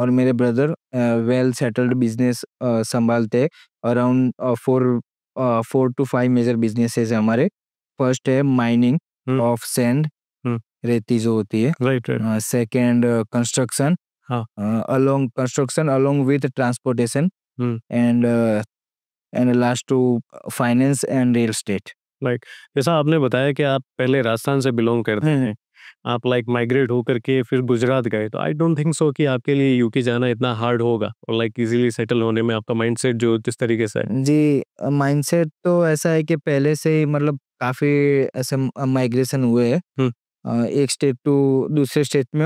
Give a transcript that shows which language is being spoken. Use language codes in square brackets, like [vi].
[hi] और मेरे brother well settled business संभालते हैं। अराउंड 4 to 5 मेजर बिजनेसेस है हमारे। फर्स्ट है माइनिंग ऑफ सैंड, रेती जो होती है। Right, right. सेकेंड कंस्ट्रक्शन, हाँ। [en] along with transportation, and last to finance and real estate. [hi] Like जैसा आपने बताया कि आप पहले राजस्थान से बिलोंग करते हैं, आप लाइक माइग्रेट होकर के फिर गुजरात गए, तो [en] I don't think so [hi] कि आपके लिए यूके जाना इतना हार्ड होगा, और लाइक इजीली सेटल होने में आपका माइंडसेट जो जिस तरीके से है। जी, माइंडसेट तो ऐसा है कि पहले से ही मतलब काफ़ी ऐसे माइग्रेशन हुए हैं एक स्टेट टू दूसरे स्टेट में।